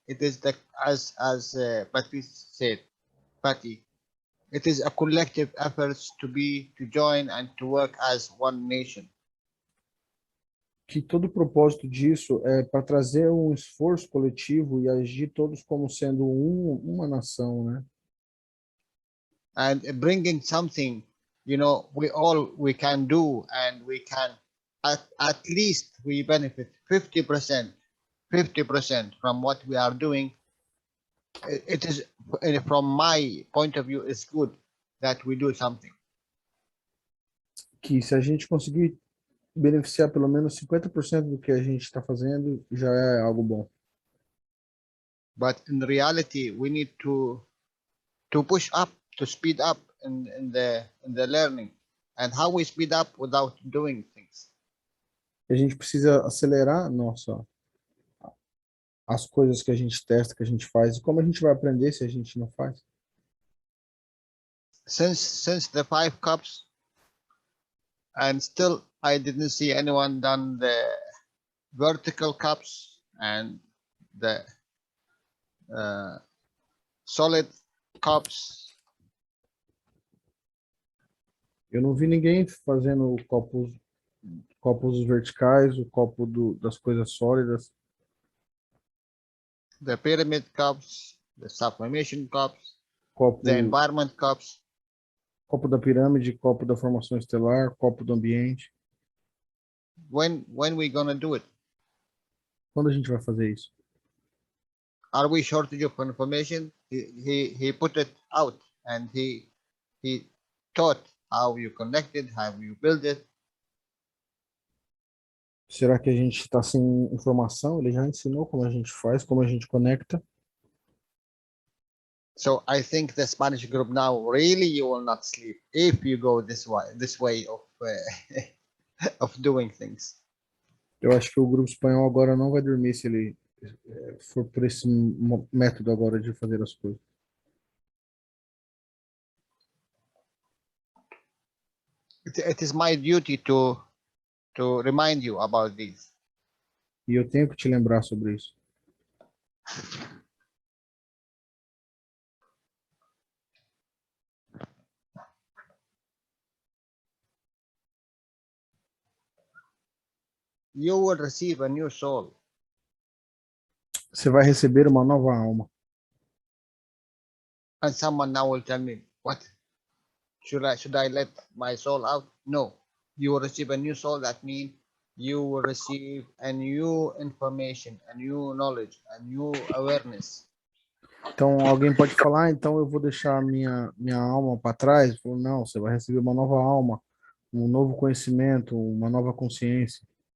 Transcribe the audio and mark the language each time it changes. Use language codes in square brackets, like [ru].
[en] It is the, as Patty said, Patty, it is a collective efforts to join and to work as one nation. [pt] Que todo o propósito disso é para trazer um esforço coletivo e agir todos como sendo uma nação, né? [en] And bringing something, you know, we can do, and we can at least we benefit 50% from what we are doing. It is, from my point of view, it's good that we do something. [pt] Que se a gente conseguir beneficiar pelo menos 50% do que a gente está fazendo, já é algo bom. [en] But in reality, we need to push up, to speed up in the learning. And how we speed up without doing things. [pt] A gente precisa acelerar as coisas que a gente testa, que a gente faz. E como a gente vai aprender se a gente não faz? [en] Since the 5 cups, and still I didn't see anyone done the vertical cups and the solid cups. [pt] Eu não vi ninguém fazendo copos verticais, o copo das coisas sólidas. [en] The pyramid cups, the sublimation cups, [pt] Copo, [en] the environment cups. [pt] copo da pirâmide, copo da formação estelar, copo do ambiente. [en] When we gonna do it? [pt] Quando a gente vai fazer isso? [en] Are we shortage of information? He put it out, and he taught how you connect it, how you build it. [pt] Será que a gente está sem informação? Ele já ensinou como a gente faz, como a gente conecta. [en] So I think the Spanish group now, really, you will not sleep if you go this way of of doing things. [pt] Eu acho que o grupo espanhol agora não vai dormir se ele for por esse método agora de fazer as coisas. [en] it is my duty to remind you about this. [pt] E eu tenho que te lembrar sobre isso. [en] You will receive a new soul. [pt] Você vai receber uma nova alma. [en] And someone now will tell me, what? Should I let my soul out? No. You will receive a new soul. That means you will receive a new information, a new knowledge, a new awareness. [pt] Então, alguém pode falar, então eu vou deixar a minha alma para trás? Falo, não, você vai receber uma nova alma, um novo conhecimento, uma nova consciência.